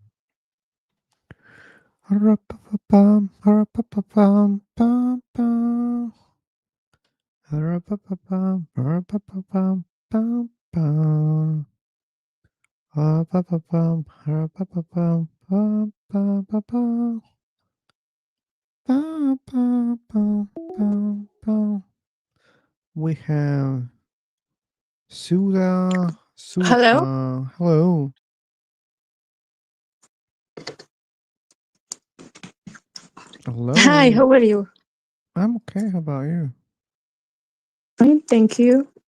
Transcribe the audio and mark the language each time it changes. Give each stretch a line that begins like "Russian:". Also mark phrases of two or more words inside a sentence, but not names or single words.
English: Harapapapam, harapapapam, pam pam. Harapapapam, harapapapam, pam pam. Harapapapam, harapapapam, pam pam pam pam. Pam pam pam pam pam. We have Suda, Hello. Hello. Hi, Hello. how are you? I'm okay. How about you? Fine, thank you.